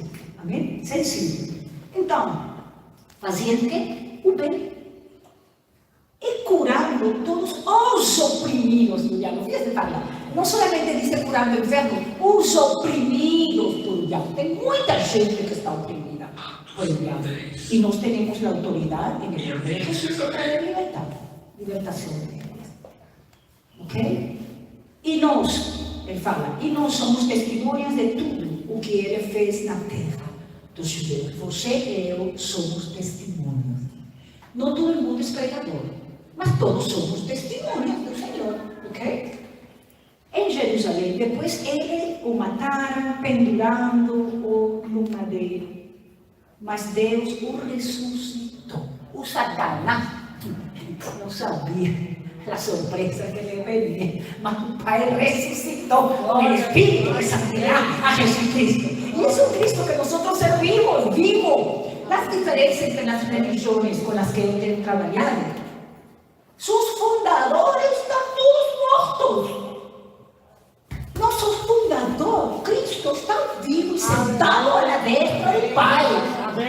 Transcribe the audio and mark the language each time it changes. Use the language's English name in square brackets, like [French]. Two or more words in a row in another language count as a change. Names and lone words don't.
[Portuguese] Amém? Sencillo. Então, fazendo o bem. e curando todos os oprimidos do diabo. Fíjate, fala, não somente diz curando enfermos, os oprimidos por diabo. Tem muita gente que está oprimida por diabo. E nós temos a autoridade em [Spanish] el nombre de Jesús de traer [Portuguese] libertação de eles. Ok? E nós, ele fala, e nós somos testemunhas de tudo o que ele fez na terra dos judeus. Você e eu somos testemunhas. Não todo mundo é pregador, mas todos somos testemunhas do Senhor, ok? Em Jerusalém, depois ele o mataram, pendurando o madeiro. Mas Deus o ressuscitou. O Satanás não sabia a surpresa que [Spanish] le venía, [Portuguese] mas o Pai ressuscitou com o Espírito de santidade a Jesucristo. E é o Cristo que nós servimos, vivo. [Spanish] Las diferencias entre las religiones con las que yo he trabajado, sus fundadores están todos muertos. Nuestro fundador, Cristo, está vivo y sentado a la destra del Padre.